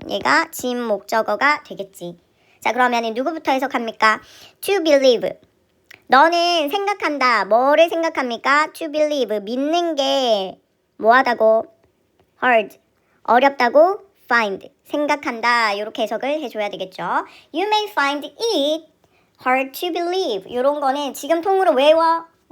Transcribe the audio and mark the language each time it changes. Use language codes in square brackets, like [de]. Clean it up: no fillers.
[ko] 얘가 진목적어가 되겠지. 자, 그러면 누구부터 해석합니까? to believe. 너는 생각한다. 뭐를 생각합니까? to believe. 믿는 게 뭐하다고? hard. 어렵다고? find. 생각한다. 이렇게 해석을 해줘야 되겠죠. [en] You may find it hard to believe. [ko] 이런 거는 지금 통으로 외워.